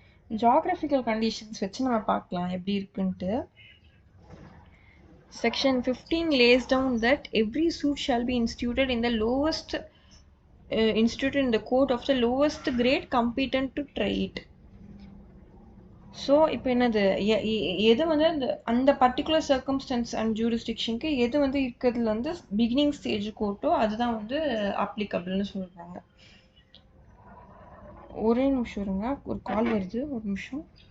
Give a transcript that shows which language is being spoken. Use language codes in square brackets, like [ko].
[ta] Geographical conditions வச்சு நம்ம பார்க்கலாம் எப்படி இருக்குன்ட்டு. [en] Section 15 lays down that every suit shall be instituted in the lowest instituted in the court of the lowest grade competent to try it. [ta] So இப்போ என்னது எது வந்து அந்த பர்டிகுலர் சர்க்கம்ஸ்டன்ஸ் அண்ட் ஜூரிஸ்டிக்ஷனுக்கு எது வந்து இருக்கிறதுல வந்து பிகினிங் ஸ்டேஜ் கோர்ட்டோ அதுதான் வந்து அப்ளிகபிள்னு சொல்கிறாங்க. ஒரே நிமிஷம் இருங்க, ஒரு கால் வருது, ஒரு நிமிஷம்.